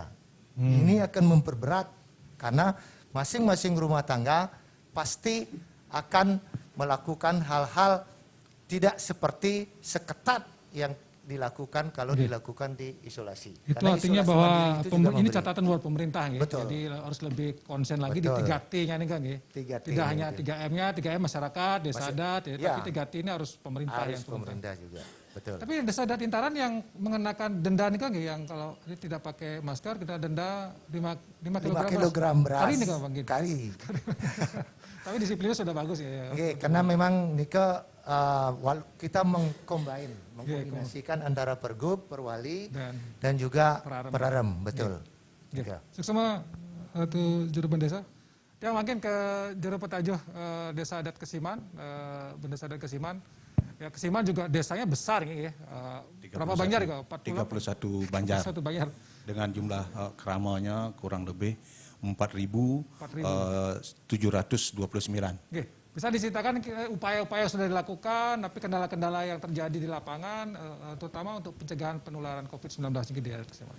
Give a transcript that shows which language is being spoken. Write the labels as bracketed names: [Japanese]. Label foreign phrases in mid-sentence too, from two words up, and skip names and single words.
[Indonesian] Ini akan memperberat karena masing-masing rumah tangga pasti akan melakukan hal-hal tidak seperti seketat dilakukan kalau dilakukan di isolasi. Itu Karena artinya isolasi bahwa mandiri itu juga ini memberi. catatan buat pemerintah ya. Betul. Jadi harus lebih konsen lagi Betul. di 3T-nya nih kan ya. 3T Tidak hanya itu. 3M-nya, 3M masyarakat, desa adat ya, ya. tapi 3T ini harus pemerintah Harus yang turunkan. pemerintah juga. Betul. Tapi desa adat Intaran yang mengenakan denda nih kan yang kalau ini tidak pakai masker kita denda 5 kilogram beras. Kali ini kan Bang Gin. Kali. Tapi disiplinnya sudah bagus ya. Oke, karena memang Nika kita mengkombinasikan antara pergub, perwali dan juga perarem, betul. Ya. Seksama itu juru desa. Yang makin ke juru petajuh desa adat Kesiman, desa adat Kesiman. Ya Kesiman juga desanya besar ya. Berapa banjar ya? 31 banjar. 31 banjar. Dengan jumlah keramanya kurang lebih 4.729. Oke. Bisa diceritakan upaya-upaya yang sudah dilakukan, tapi kendala-kendala yang terjadi di lapangan, terutama untuk pencegahan penularan COVID-19 ini di adat Kesiman.